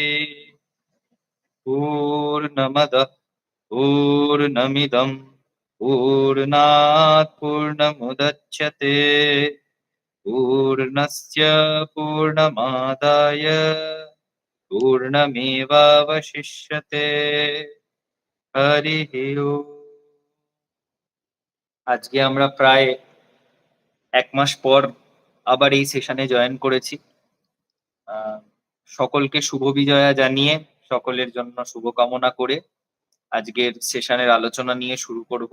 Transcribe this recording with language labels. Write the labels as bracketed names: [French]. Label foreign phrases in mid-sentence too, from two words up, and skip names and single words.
[Sanskrit] पूर्णमदः पूर्णमिदं पूर्णात् पूर्णमुदच्यते पूर्णस्य पूर्णमादाय पूर्णमेवावशिष्यते। हरिः ओम्। [Bangla] আজকে আমরা প্রায় 1 মাস পর আবার এই সেশনে জয়েন করেছি। সকলকে শুভ বিজয়া জানিয়ে, সকলের জন্য শুভকামনা করে আজকের সেশনের আলোচনা নিয়ে শুরু করব।